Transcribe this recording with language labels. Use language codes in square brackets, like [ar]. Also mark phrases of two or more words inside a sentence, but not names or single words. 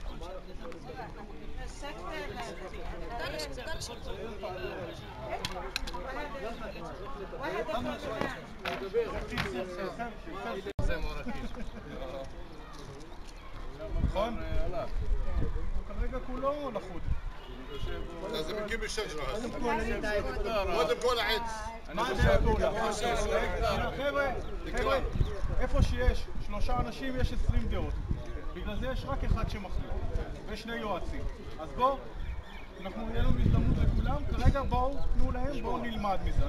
[he] זה מורקיש. נכון? כרגע כולו לחוד. [ar] لازم نجيب الشجرة هسه. [he] קודם כל העץ. מה זה הפעולה? חבר'ה, איפה שיש 3 אנשים יש 20 דעות. בגלל זה יש רק אחד שמחליט, ושני יועצים. אז בואו, אנחנו נהיה לנו הזדמנות לכולם, כרגע בואו, תנו להם, בואו נלמד מזה.